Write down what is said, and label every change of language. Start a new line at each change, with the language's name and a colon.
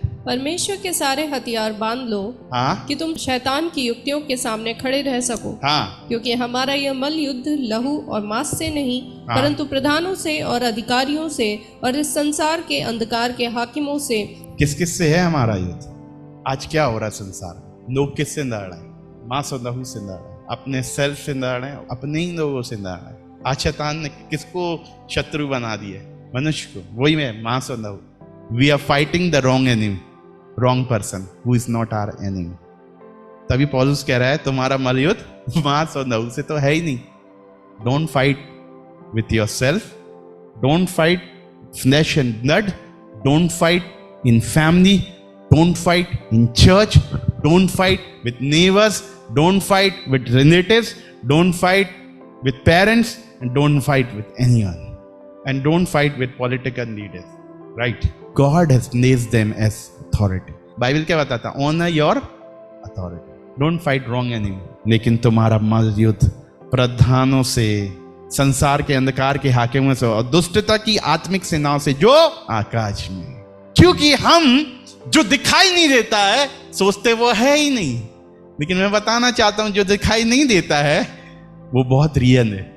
Hindi: परमेश्वर के सारे हथियार बांध लो कि तुम शैतान की युक्तियों के सामने खड़े रह सको, क्योंकि हमारा यह मल युद्ध लहू और मांस से नहीं परंतु प्रधानों से और अधिकारियों से और इस संसार के अंधकार के हाकिमों से। किस किस से है हमारा युद्ध? आज क्या हो रहा है संसार में? लोग किससे लड़ रहे हैं? मांस और लहू से लड़ रहे हैं, अपने सेल्फ से लड़ रहे हैं, अपने ही लोगों से लड़ रहे हैं। आज शैतान ने किसको शत्रु बना दिया? मनुष्य को। वही में मांस और लहू।
English: We are fighting the wrong enemy, wrong person who is not our enemy।
Hindi: तभी पौलुस कह रहा है तुम्हारा मल युद्ध मांस और लहू से तो है ही नहीं।
English: Don't fight with yourself, don't fight flesh and blood, don't fight in family, don't fight in church, don't fight with neighbors, don't fight with relatives, don't fight with parents, and don't fight with anyone, and don't fight with political leaders, right? God has placed them as authority।
Hindi: Bible क्या बताता?
English: Honor your authority, don't fight wrong enemy।
Hindi: लेकिन तुम्हारा मल युद्ध प्रधानों से, संसार के अंधकार के हाकिमों से और दुष्टता की आत्मिक सेनाओं से जो आकाश में। क्योंकि हम जो दिखाई नहीं देता है सोचते वो है ही नहीं, लेकिन मैं बताना चाहता हूं जो दिखाई नहीं देता है वो बहुत रियल है।